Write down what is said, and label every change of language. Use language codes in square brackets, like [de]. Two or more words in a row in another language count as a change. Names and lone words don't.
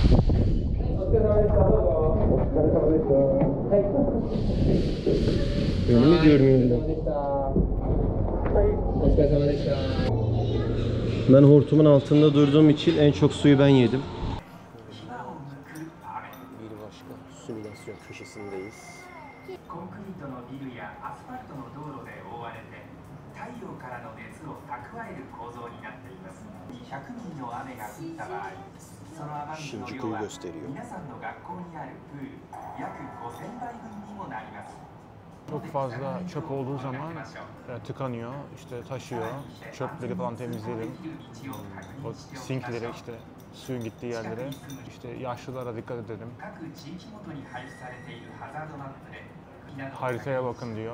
[tr] Önümü görmüyorum ben. Hortumun altında durduğum için en çok suyu ben yedim. Bir başka simülasyon köşesindeyiz. [ja] コンクリートのビルやアスファルトの道路で覆われて太陽からの熱を蓄える構造になっています。100ミリの雨が降った場合、その雨水の量は皆さんの学校にあるプール約5000杯分にもなります。 [tr] Çok fazla çöp olduğu zaman tıkanıyor, işte taşıyor, çöpleri falan temizleyelim. O sinkleri işte suyun gittiği yerlere, işte yaşlılara dikkat edelim. Haritaya bakın diyor.